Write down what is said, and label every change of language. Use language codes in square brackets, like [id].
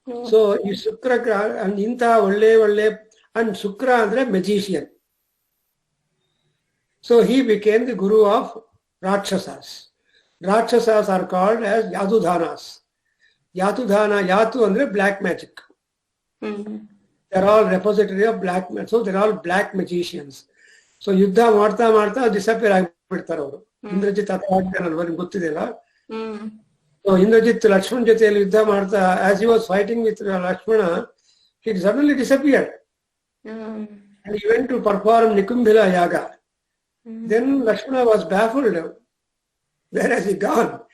[kn] So ಈ ಶುಕ್ರ ಇಂಥ ಒಳ್ಳೆ ಅಂಡ್ ಶುಕ್ರ ಅಂದ್ರೆ magician. [en] So he became the guru of Rakshasas. Rakshasas are called as Yadudhanas. Yatudhana, Yatu andre black magic. They're all repository of black magic. So they're all black magicians. [kn] So ಯುದ್ಧ ಮಾಡ್ತಾ disappear ಆಗಿಬಿಡ್ತಾರೆ ಅವರು. ಇಂದ್ರಜಿತ್ ಅವ್ರಿಗೆ ಗೊತ್ತಿದೆಯಲ್ಲ. So Indrajit Lakshman ಜೊತೆಯಲ್ಲಿ ಯುದ್ಧ ಮಾಡ್ತಾ, [en] As he was fighting with Lakshmana, he suddenly disappeared. And he went to perform Nikumbila Yaga. Then Lakshmana was baffled. Where has he gone?